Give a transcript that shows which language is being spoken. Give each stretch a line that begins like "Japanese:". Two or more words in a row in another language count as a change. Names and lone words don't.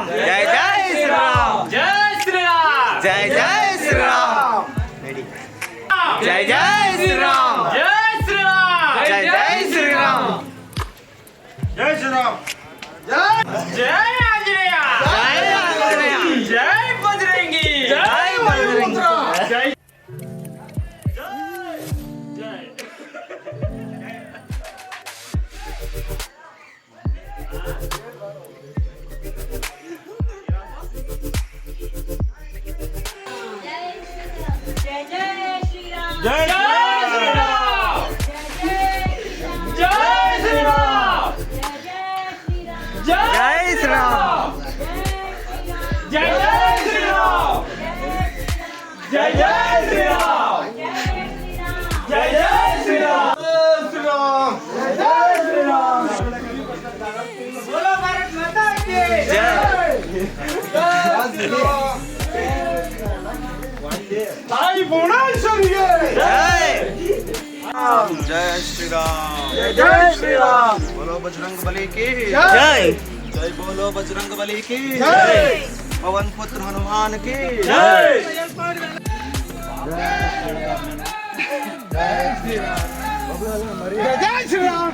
Hindi: जय जय श्री राम, जय श्री राम, जय जय श्री राम। जय जय श्रीराम जय श्रीराम जय जय श्रीराम जय श्रीराम जय आंजनेय जय आंजनेय जय बजरंगी जय बजरंगी ಜೈ जय जय श्री राम ಜೈ जय श्रीराम जय जय श्री राम जय श्रीराम जय जय श्रीराम जय जय श्रीराम जय श्रीराम बोलो भारत माता की
Kannada: ತಾಯಿ ಭುವನೇಶ್ವರಿಗೆ
Hindi: ಜೈ जय श्रीराम जय श्रीराम बोलो बजरंग बली की ಜೈ जय बोलो बजरंग बली की ಜೈ पवन पुत्र हनुमान की ಜೈ जय श्रीराम